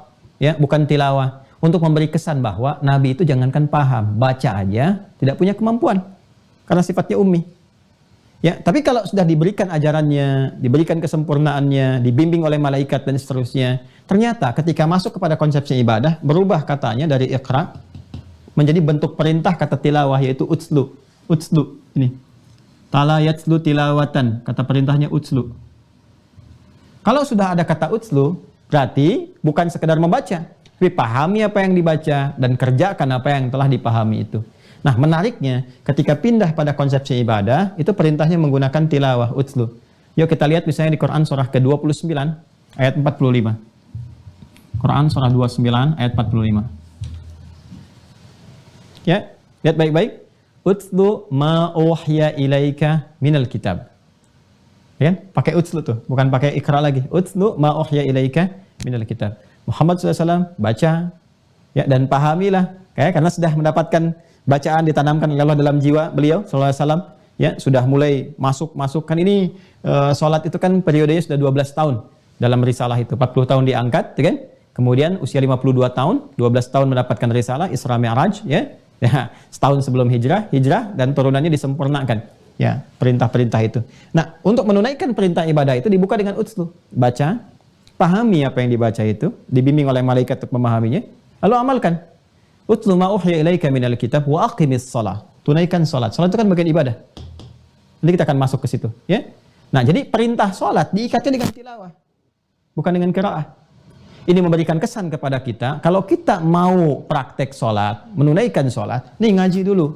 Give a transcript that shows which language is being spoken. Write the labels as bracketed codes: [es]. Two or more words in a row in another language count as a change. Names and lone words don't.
[id] Ya, bukan tilawah, untuk memberi kesan bahwa Nabi itu jangankan paham, baca aja tidak punya kemampuan karena sifatnya ummi. Ya, tapi kalau sudah diberikan ajarannya, diberikan kesempurnaannya, dibimbing oleh malaikat dan seterusnya, ternyata ketika masuk kepada konsepsi ibadah berubah katanya dari iqra menjadi bentuk perintah kata tilawah, yaitu utslu. [ar] Utslu ini. Tala yatslu tilawatan, [id] kata perintahnya utslu. Kalau sudah ada kata utslu, berarti bukan sekedar membaca, tapi pahami apa yang dibaca dan kerjakan apa yang telah dipahami itu. Nah, menariknya ketika pindah pada konsepsi ibadah, itu perintahnya menggunakan tilawah, utslu. Yuk kita lihat misalnya di Quran surah ke-29 ayat 45. Quran surah 29 ayat 45. Ya, lihat baik-baik. [ar] Utslu ma uhya ilaika minal kitab. [id] Ya, pakai utslu tuh, bukan pakai ikra lagi. [ar] Utslu ma uhya ilaika minal kitab. [id] Muhammad SAW baca, ya, dan pahamilah, ya, karena sudah mendapatkan bacaan ditanamkan oleh Allah dalam jiwa beliau SAW. Ya, sudah mulai masuk kan ini sholat itu kan periodenya sudah 12 tahun dalam risalah itu. 40 tahun diangkat, ya kan? Kemudian usia 52 tahun, 12 tahun mendapatkan risalah Isra Mi'raj, ya. Ya, setahun sebelum hijrah dan turunannya disempurnakan. Ya, perintah-perintah itu. Nah, untuk menunaikan perintah ibadah itu dibuka dengan utslu. Baca, pahami apa yang dibaca itu, dibimbing oleh malaikat untuk memahaminya, lalu amalkan. [ar] Utslu ma uhya ilaika minal kitab wa aqimis shalah. [id] Tunaikan salat. Salat itu kan bagian ibadah. Nanti kita akan masuk ke situ, ya. Nah, jadi perintah salat diikatnya dengan tilawah, bukan dengan qiraah. Ini memberikan kesan kepada kita, kalau kita mau praktek sholat, menunaikan sholat, nih ngaji dulu.